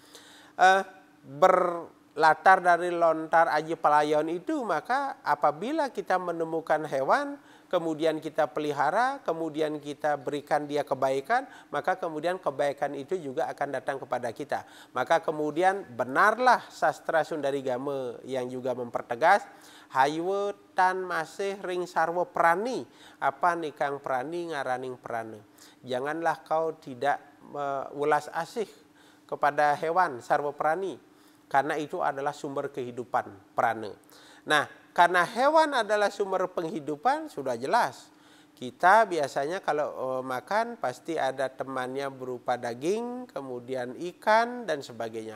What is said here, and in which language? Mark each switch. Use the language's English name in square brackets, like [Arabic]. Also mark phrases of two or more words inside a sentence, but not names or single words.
[Indonesian] Berlatar dari lontar aji pelayon itu, maka apabila kita menemukan hewan, kemudian kita pelihara, kemudian kita berikan dia kebaikan, maka kemudian kebaikan itu juga akan datang kepada kita. Maka kemudian benarlah sastra Sundarigama yang juga mempertegas, [Kawi] haywe tan masih ring sarwo prani, apa nikang prani ngaraning prane. [Indonesian] Janganlah kau tidak ulas asih kepada hewan [Kawi] sarwo prani, [Indonesian] karena itu adalah sumber kehidupan prane. Nah, karena hewan adalah sumber penghidupan, sudah jelas. Kita biasanya kalau makan pasti ada temannya berupa daging, kemudian ikan dan sebagainya.